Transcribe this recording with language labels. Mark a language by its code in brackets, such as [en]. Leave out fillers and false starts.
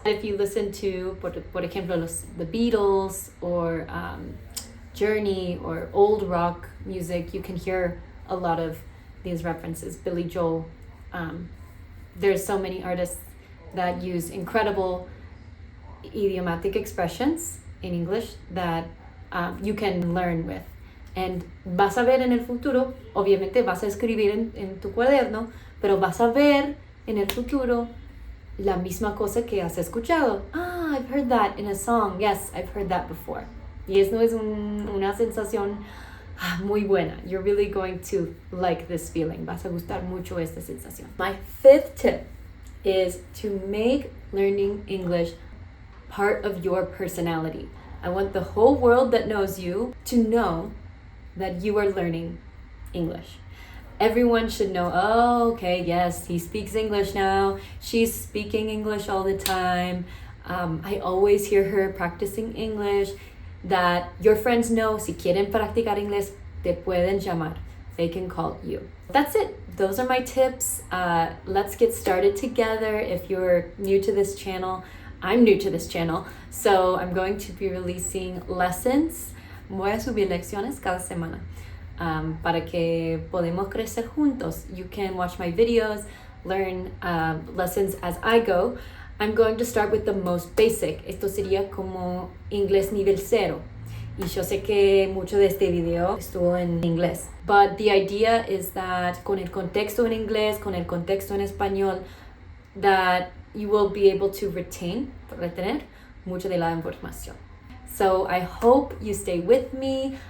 [en] If you listen to, [es] por ejemplo, [en] the Beatles or Journey or old rock music, you can hear a lot of these references. Billy Joel. There's so many artists that use incredible idiomatic expressions in English that you can learn with. [es] And vas a ver en el futuro, obviamente vas a escribir en tu cuaderno, pero vas a ver en el futuro la misma cosa que has escuchado. [en] I've heard that in a song. Yes, I've heard that before. [es] Y eso es una sensación muy buena. [en] You're really going to like this feeling. [es] Vas a gustar mucho esta sensación. [en] My fifth tip is to make learning English part of your personality. I want the whole world that knows you to know that you are learning English. Everyone should know, oh, okay, yes, he speaks English now. She's speaking English all the time. I always hear her practicing English. That your friends know, [es] si quieren practicar inglés, te pueden llamar. [en] They can call you. That's it. Those are my tips. Let's get started together. If you're new to this channel, I'm new to this channel, so I'm going to be releasing lessons. [es] Voy a subir lecciones cada semana para que podamos crecer juntos. [en] You can watch my videos, learn lessons as I go. I'm going to start with the most basic. [es] Esto sería como inglés nivel 0. Y yo sé que mucho de este video estuvo en inglés. [en] But the idea is that [es] con el contexto en inglés, con el contexto en español, [en] that you will be able to [es] retener mucho de la información. [en] So I hope you stay with me.